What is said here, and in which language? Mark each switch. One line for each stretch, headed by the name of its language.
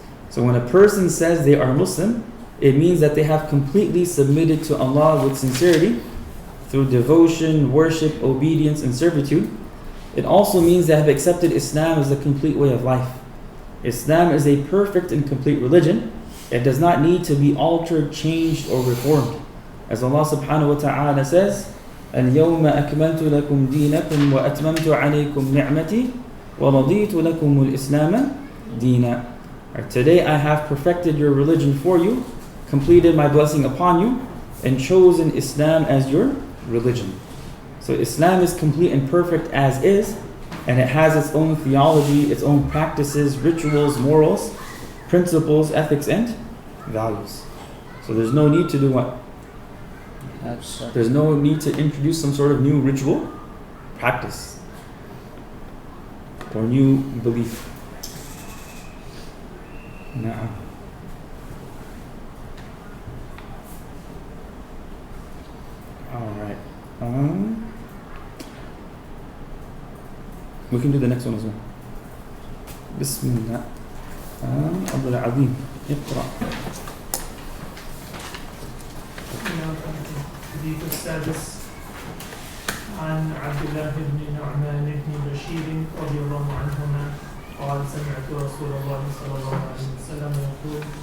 English: So when a person says they are Muslim, it means that they have completely submitted to Allah with sincerity through devotion, worship, obedience, and servitude. It also means they have accepted Islam as a complete way of life. Islam is a perfect and complete religion. It does not need to be altered, changed, or reformed. As Allah subhanahu wa ta'ala says,
Arabic: اليوم أكملت لكم دينكم وأتممت عليكم نعمتي ورضيت لكم الإسلام دينا.
English: Today I have perfected your religion for you, completed my blessing upon you, and chosen Islam as your religion. So Islam is complete and perfect as is, and it has its own theology, its own practices, rituals, morals, principles, ethics, and values. So there's no need to do what? There's no need to introduce some sort of new ritual practice or new belief. Nah. Alright. We can do the next one as well.
Arabic: Bismillah. Abdul Azim. اقرأ. الحديث السادس عن عبد الله بن نعمان بن بشير رضي الله عنهما قال سمعت رسول الله صلى الله عليه وسلم يقول